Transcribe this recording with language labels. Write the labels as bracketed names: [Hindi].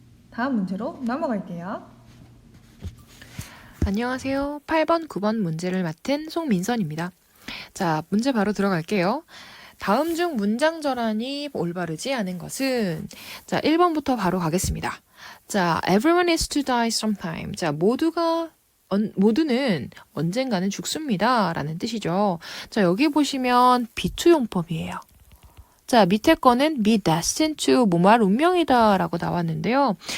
[Korean] 다음 문제로 넘어갈게요. 안녕하세요. 8번, 9번 문제를 맡은 송민선입니다. 자, 문제 바로 들어갈게요. 다음 중 문장 전환이 올바르지 않은 것은, 자, 1번부터 바로 가겠습니다. [English] 자, everyone is to die sometime. [Korean] 자, 모두는 언젠가는 죽습니다 라는 뜻이죠. 자, 여기 보시면 be to 용법이에요. 자, 밑에 거는 be destined to 뭐뭐할 운명이다 라고 나왔는데요.